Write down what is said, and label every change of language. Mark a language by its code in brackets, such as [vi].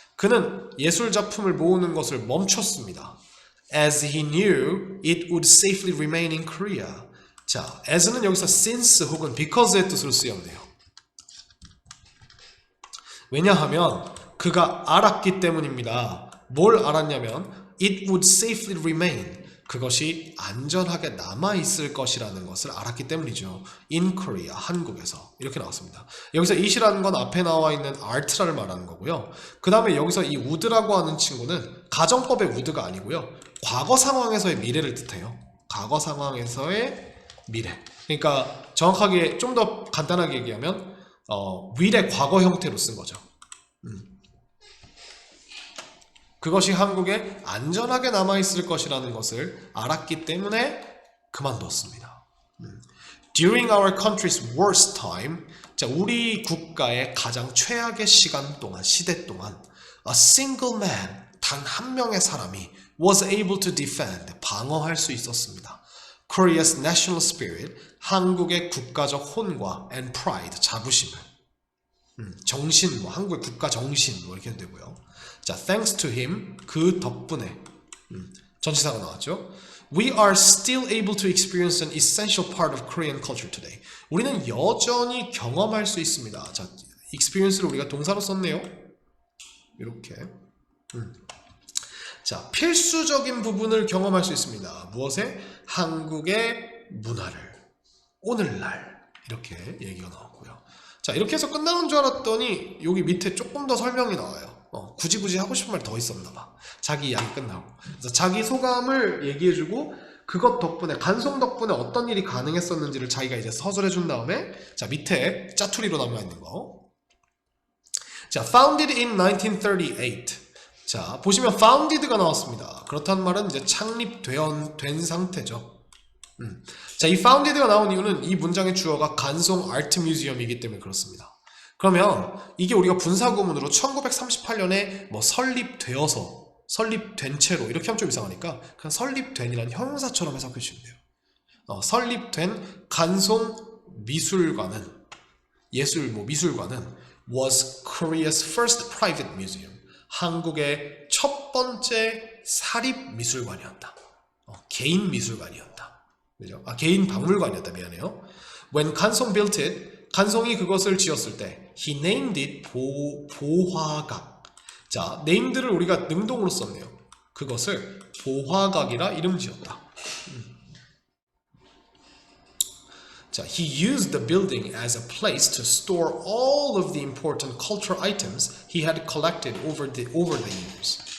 [ko] 그는 예술 작품을 모으는 것을 멈췄습니다. [en] As he knew it would safely remain in Korea. [ko] 자, as는 여기서 since 혹은 because의 뜻으로 쓰였네요. 왜냐하면 그가 알았기 때문입니다. 뭘 알았냐면 [en] it would safely remain. [ko] 그것이 안전하게 남아있을 것이라는 것을 알았기 때문이죠. [en] In Korea, [ko] 한국에서. 이렇게 나왔습니다. 여기서 it이라는 건 앞에 나와 있는 art를 말하는 거고요. 그 다음에 여기서 이 would라고 하는 친구는 가정법의 would가 아니고요. 과거 상황에서의 미래를 뜻해요. 과거 상황에서의 미래. 그러니까 정확하게 좀 더 간단하게 얘기하면 will의 과거 형태로 쓴 거죠. 그것이 한국에 안전하게 남아있을 것이라는 것을 알았기 때문에 그만뒀습니다. [en] During our country's worst time, [ko] 자, 우리 국가의 가장 최악의 시대 동안 [en] a single man, [ko] 단 한 명의 사람이 [en] was able to defend, [ko] 방어할 수 있었습니다. [en] Korea's national spirit, [ko] 한국의 국가적 혼과 [en] and pride, [ko] 자부심을. 정신, 한국의 국가 정신, 이렇게 되고요. 자, [en] thanks to him, [ko] 그 덕분에, 전치사가 나왔죠. [en] We are still able to experience an essential part of Korean culture today. [ko] 우리는 여전히 경험할 수 있습니다. 자, experience를 우리가 동사로 썼네요. 이렇게. 자, 필수적인 부분을 경험할 수 있습니다. 무엇에? 한국의 문화를. 오늘날. 이렇게 얘기가 나왔고요. 자, 이렇게 해서 끝나는 줄 알았더니 여기 밑에 조금 더 설명이 나와요. 굳이 하고 싶은 말 더 있었나 봐. 자기 이야기 끝나고. 그래서 자기 소감을 얘기해주고 그것 덕분에, 간송 덕분에 어떤 일이 가능했었는지를 자기가 이제 서술해준 다음에 자, 밑에 짜투리로 남아있는 거. [en] 자, founded in 1938. [ko] 자, 보시면 founded가 나왔습니다. 그렇다는 말은 이제 창립된 상태죠. 자, 이 founded가 나온 이유는 이 문장의 주어가 간송 아트 뮤지엄이기 때문에 그렇습니다. 그러면 이게 우리가 분사구문으로 1938년에 뭐 설립된 채로 이렇게 하면 좀 이상하니까 그냥 설립된이라는 형용사처럼 해석해 주시면 돼요. 설립된 간송 미술관은 미술관은 [en] was Korea's first private museum. [ko] 한국의 첫 번째 사립 미술관이었다. 개인 미술관이었다. 그죠? 개인 박물관이었다. 미안해요. [en] When 간송 built it, [ko] 간송이 그것을 지었을 때 [en] he named it 보화각. [ko] 자, name들을 우리가 능동으로 썼네요. 그것을 보화각이라 이름 지었다. [en] 자, he used the building as a place to store all of the important cultural items he had collected over the years.